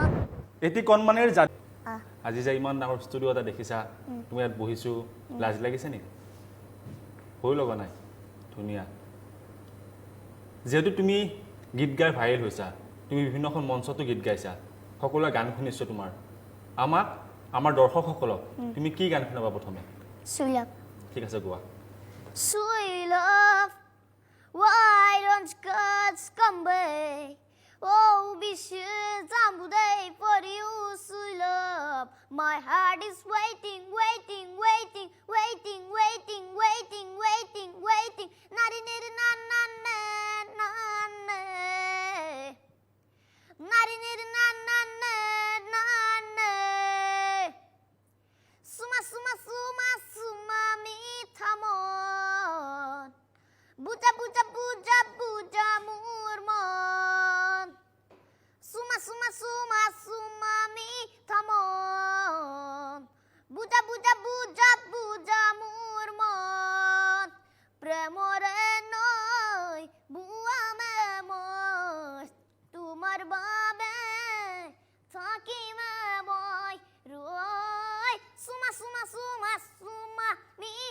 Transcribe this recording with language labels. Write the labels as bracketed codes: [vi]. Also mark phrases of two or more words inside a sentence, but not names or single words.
[as] এটি কণমানিৰ জাতি আজি যে ইমান ডাঙৰ ষ্টুডিঅ' এটা দেখিছা তুমি ইয়াত বহিছো লাজ লাগিছে নেকি হৈ লগা নাই ধুনীয়া যেহেতু তুমি গীত গাই ভাইৰেল হৈছা তুমি বিভিন্নখন মঞ্চতো গীত গাইছা সকলোৱে গান শুনিছো তোমাৰ আমাক আমাৰ দৰ্শকসকলক তুমি কি গান শুনাবা প্ৰথমে সুলভ ঠিক আছে গোৱা [en] Sweet love, why don't gods come back? Oh, be sure someday for you, sweet love. My heart is waiting, waiting, waiting, waiting, waiting, waiting, waiting, waiting. Nari nari na na na na na. Nari nari na na na na na. Suma suma suma suma mi thamon. [as] বুজা বুজা বুজা বুজা মোৰ মন সুমা সুমা সুমা সুমা মি থামন বুজা বুজা বুজা বুজা মোৰ মন প্ৰেমৰে নৈ বুৱামে মই তোমাৰ বাবে থাকিমে মই ৰৈ সুমা সুমা সুমা সুমা মি